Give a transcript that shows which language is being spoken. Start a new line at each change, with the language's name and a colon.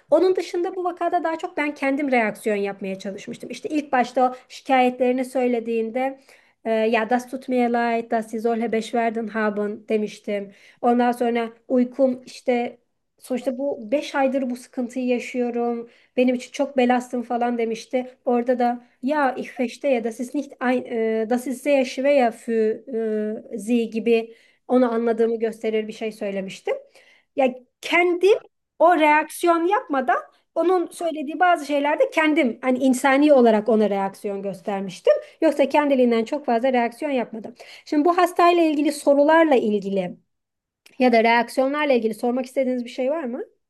Turkish: Onun dışında bu vakada daha çok ben kendim reaksiyon yapmaya çalışmıştım. İşte ilk başta o şikayetlerini söylediğinde ya
German: das tut mir leid, dass sie solche Beschwerden haben
Turkish: demiştim. Ondan sonra uykum işte sonuçta bu 5 aydır bu sıkıntıyı yaşıyorum. Benim için çok belastım falan demişti. Orada da ya
German: ich verstehe, das ist nicht ein, das ist sehr schwer für sie
Turkish: gibi onu anladığımı gösterir bir şey söylemiştim. Ya kendim o reaksiyon yapmadan onun söylediği bazı şeylerde kendim hani insani olarak ona reaksiyon göstermiştim. Yoksa kendiliğinden çok fazla reaksiyon yapmadım. Şimdi bu hastayla ilgili sorularla ilgili ya da reaksiyonlarla ilgili sormak istediğiniz bir şey var mı?